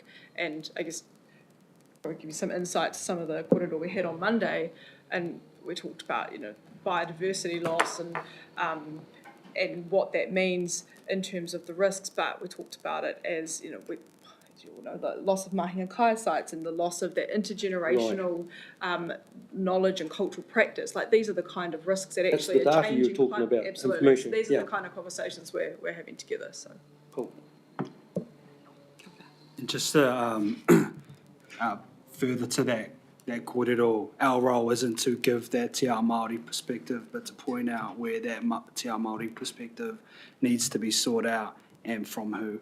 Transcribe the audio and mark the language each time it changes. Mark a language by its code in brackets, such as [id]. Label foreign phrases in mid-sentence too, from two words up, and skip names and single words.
[en] And I guess I'll give you some insight to some of the kōrero we had on Monday, and we talked about, you know, biodiversity loss and what that means in terms of the risks, but we talked about it as, you know, as you all know, the loss of [mi] mahinga kai [en] sites and the loss of that intergenerational knowledge and cultural practice. Like, these are the kind of risks that actually are changing. That's the data you're talking about, absolutely. So these are the kind of conversations we're having together. So cool. And just further to that kōrero, our role isn't to give that [mi] Te Ao Māori [en] perspective, but to point out where that [mi] Te Ao Māori [en] perspective needs to be sought out and from who.